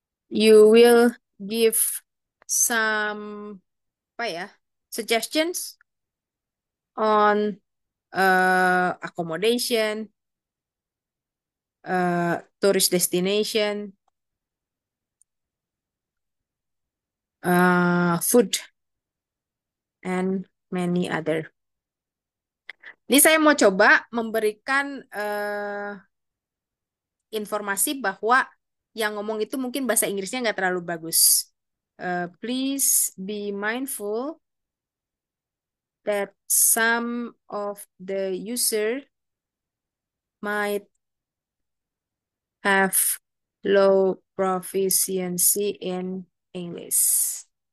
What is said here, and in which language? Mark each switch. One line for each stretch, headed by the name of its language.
English: You will give some suggestions on accommodation, tourist destination, food, and many other.
Indonesian: Ini saya mau coba memberikan informasi bahwa yang ngomong itu mungkin bahasa Inggrisnya nggak terlalu bagus.
English: Please be mindful that some of the user might have low proficiency in English.